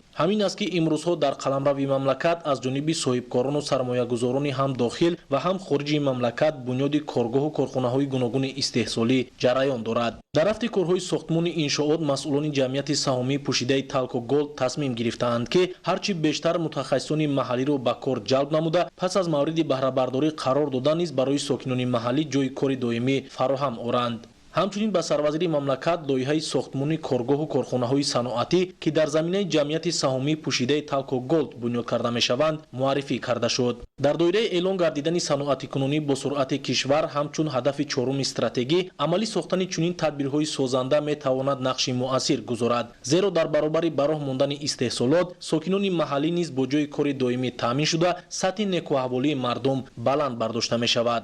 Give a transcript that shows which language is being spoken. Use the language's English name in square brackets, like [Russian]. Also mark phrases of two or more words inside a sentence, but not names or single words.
[Persian] همین است که امروزها در قلمروی مملکت از جانب صاحبکاران و سرمایه‌گذاران هم داخل و هم خارجی مملکت بنیاد کارگاه و کارخانه‌های گوناگون استحصالی جریان دارد. در رفت کارهای ساختمان انشاءات مسئولان جمعیت سهامی پوشیده تالکو گولد تصمیم گرفتند که هرچی بیشتر متخصصان محلی را به کار جلب نموده پس از مورد بهره برداری قرار دادن نیز برای ساکنان محلی جای کار دائمی فراهم آورند. [Tajik] ҳамчунин ба сарвазири мамлакат лоиҳаи сохтмони коргоҳу корхонаҳои саноатӣ ки дар заминаи ҷамъияти саҳомии пӯшидаи талко голд бунёд карда мешаванд муаррифӣ карда шуд. дар доираи эълон гардидани саноати кунунӣ бо суръати кишвар ҳамчун ҳадафи чоруми стратегӣ амалӣ сохтани чунин тадбирҳои созанда метавонад нақши муассир гузорад, зеро дар баробари бароҳ мондани истеҳсолот сокинони маҳаллӣ низ бо ҷойи кори доимӣ таъмин шуда сатҳи некуаҳволии мардум баланд бардошта мешавад.